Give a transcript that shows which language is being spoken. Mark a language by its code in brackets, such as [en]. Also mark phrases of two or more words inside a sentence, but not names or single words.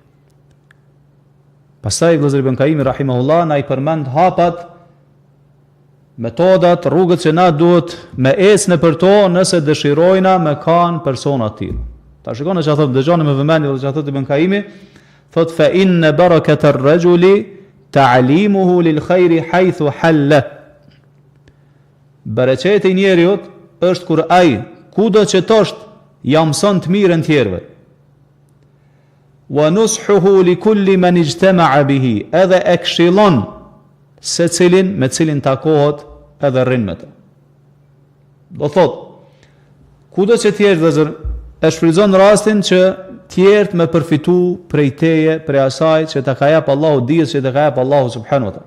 [sq] Pastaj vëllazër Ibn Kaimi rahimahullah na i përmend hapat, metodat, rrugët që na duhet me ecë në për to nëse dëshirojna me kanë persona të tillë. Ta shikoni çfarë thotë, dëgjoni me vëmendje çfarë thotë Ibn Kaimi, thotë [ar] فإن بركة الرجل تعليمه للخير حيث حل. [sq] Bereqeti i njeriu është kur ai kudo që tosht ja mëson të mirën tjerëve. [ar] ونصحه لكل من اجتمع به, [sq] edhe e këshillon se cilin me cilin takohet edhe rrin me të. Do thot, kudo që tjerë vëllezër e shfrytëzon rastin që tjerët me përfitu prej teje, prej asaj që ta ka jap Allahu dijet që ta ka jap Allahu [ar] سبحانه وتعالى.